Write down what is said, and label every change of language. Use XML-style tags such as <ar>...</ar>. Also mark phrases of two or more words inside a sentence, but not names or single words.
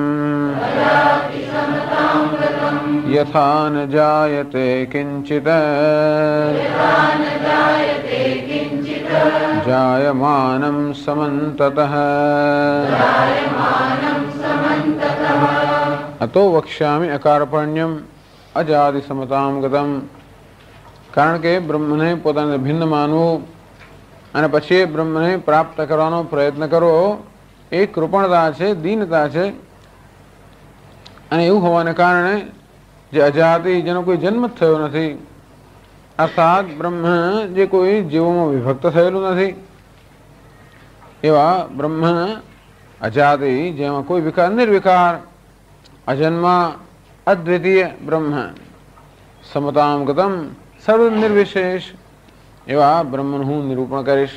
<sa>यथा न जायते किंचित् जायमानं समन्ततः अतो वक्ष्यामि अकार्पण्यम अजाति समतांगतम।</sa> <gu>કારણ કે બ્રહ્મને પોતાને ભિન્ન માનવું અને પછી બ્રહ્મને પ્રાપ્ત કરવાનો પ્રયત્ન કરવો એ કૃપણતા છે, દીનતા છે. અને એવું હોવાને કારણે જે અજાતિ, જેનો કોઈ જન્મ થયો નથી, અર્થાત બ્રહ્મ જે કોઈ જીવોમાં વિભક્ત થયેલું નથી, એવા બ્રહ્મ અજાતિ, જેમાં કોઈ વિકાર, નિર્વિકાર, અજન્મા, અદ્વિતીય બ્રહ્મ,</gu> <sa>समताम गतम,</sa> <gu>સર્વ નિર્વિશેષ એવા બ્રહ્મનું હું નિરૂપણ કરીશ.</gu>